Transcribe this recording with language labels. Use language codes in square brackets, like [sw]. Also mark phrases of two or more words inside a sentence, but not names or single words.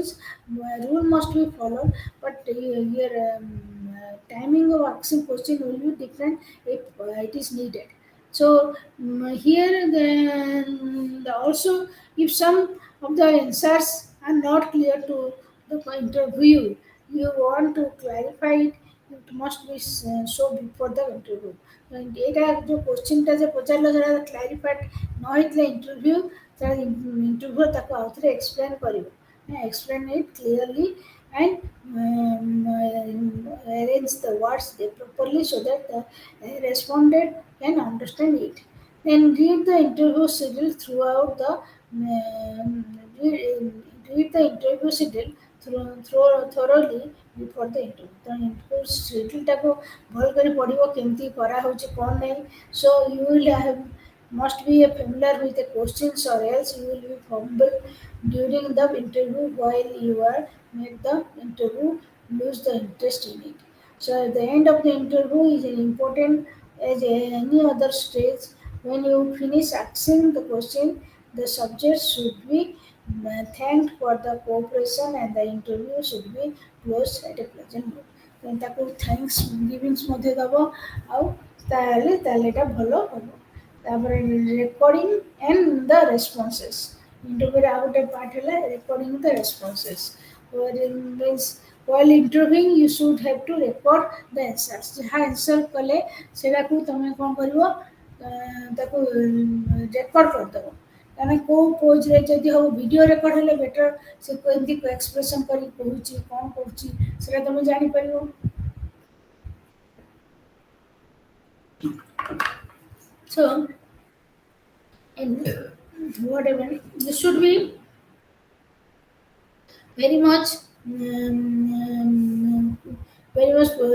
[en] Rule must be followed, but your timing of asking question will be different if it is needed. So here also, if some of the answers are not clear to the interview, you want to clarify it, it must be so before the interview. [or] ଏଇଟା ଯୋଉ କୋଶ୍ଚିନ୍ଟା ଯେ ପଚାରିଲ ସେଟା କ୍ଲାରିଫାଏଡ୍ ନ ହେଇଥିଲେ ଇଣ୍ଟରଭ୍ୟୁ, ସେଟା ଇଣ୍ଟରଭ୍ୟୁ ତାକୁ ଆଉଥରେ ଏକ୍ସପ୍ଲେନ୍ କରିବ, [en] explain it clearly and arrange the words properly so that the respondent can understand it. Then read the interview schedule throughout the read the interview schedule thoroughly before the interview. [or] ତ [en] interview schedule [or] ଭଲ କରି ପଢ଼ିବ କେମିତି କରାହେଉଛି କ'ଣ ନାହିଁ। [en] So you will have must be familiar with the questions, or else you will be fumble during the interview while you are make the interview lose the interest in it. So at the end of the interview is an important as any other stage. When you finish asking the question, the subject should be thanked for the cooperation and the interview should be closed at a pleasant mood. [or] ତାକୁ [en] thanks givings [or] ମଧ୍ୟ ଦେବ, ଆଉ ତାହେଲେ ଏଇଟା ଭଲ ହେବ। ତାପରେ [en] recording and the responses, [or] ଇଣ୍ଟରଭ୍ୟୁରେ ଆଉ ଗୋଟେ ପାର୍ଟ ହେଲା [en] recording the responses. ମିନ୍ସ while interviewing you should have to record the answers. [or] ଯାହା ଆନ୍ସର କଲେ ସେଟାକୁ ତମେ କ'ଣ କରିବ, ତାକୁ ରେକର୍ଡ କରିଦେବ। କାରଣ କେଉଁ ପୋଜ୍ରେ ଯଦି ହବ, [en] video record [or] ହେଲେ ବେଟର, ସେ କେମିତି ଏକ୍ସପ୍ରେସନ୍ କରିକି କହୁଛି କ'ଣ କରୁଛି ସେଟା ତମେ ଜାଣିପାରିବ। So and whatever you should be very much very much